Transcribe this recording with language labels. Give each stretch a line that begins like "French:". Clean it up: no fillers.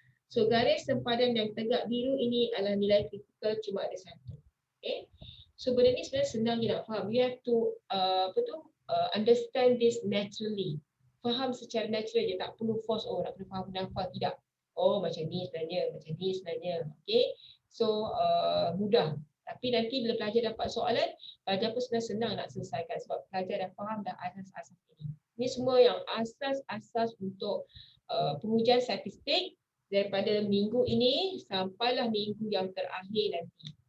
Malay: So garis sempadan yang tegak biru ini adalah nilai kritikal cuma ada satu. So benda ni sebenarnya senang je nak faham.
English: You have to understand this naturally.
Malay: Faham secara natural je, tak perlu force nak kena faham kenapa tidak. Macam ni sebenarnya, macam ni sebenarnya. So mudah. Tapi nanti bila pelajar dapat soalan, pelajar pun sebenarnya senang nak selesaikan sebab pelajar dah faham dah asas-asas ini. Ini semua yang asas-asas untuk pengujian statistik daripada minggu ini sampailah minggu yang terakhir nanti.